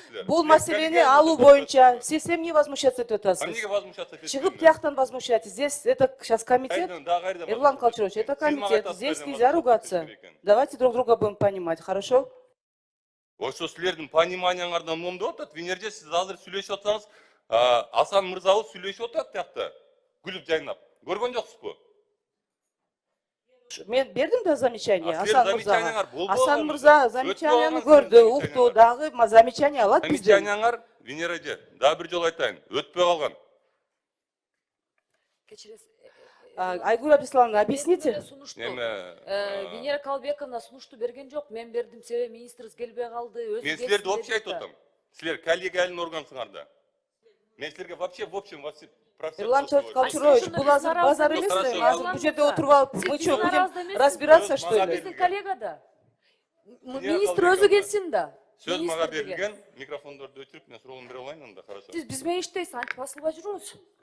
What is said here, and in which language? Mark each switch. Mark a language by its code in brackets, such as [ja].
[ky] Бул маселени алуу боюнча сиз эмне возмущаться этип атасыз? Эмнеге возмущаться этесиз? Чыгып тияктан возмущайтесь. [ru] Здесь это сейчас комитет. Эрлан Кочурович, это комитет. Здесь нельзя ругаться. Давайте друг друга будем понимать, хорошо? [ky] Ошо силердин пониманияңардан момду атат. Венерде сиз азыр сүйлөшүп атсаңыз, Асан мырзабыз сүйлөшүп атат тиякта. Күлүп жайнап. Көргөн жоксузбу? Мен бердим да замечание Асан мырзага. Асан мырза замечанияны көрдү, укту, дагы замечание алат бизден. Замечанияңар Венера эже, дагы бир жолу айтайын, өтпөй калган. Кечиресиз. [ru] Айгүл Абдисламовна, объясните. [ky] Венера Калбековна сунушту берген жок. Мен бердим, себеби министрибиз келбей калды. Мен силерди вообще айтып атам. Силер коллегиальный органсыңар да. Мен силерге [ru] вообще в общем [ky] Эрлан Кочурович, бул азыр базар эмес, азыр бул жерде отуруп алып, [ru] мы что, будем разбираться, что ли? [ky] Биздин коллега да. Министр өзү келсин да. Сөз мага берилген, микрофондорду өчүрүп, мен суроолорумду бере алайын анда, карачы. Сиз биз менен иштейсиз, антип басылбай жүрүңүз.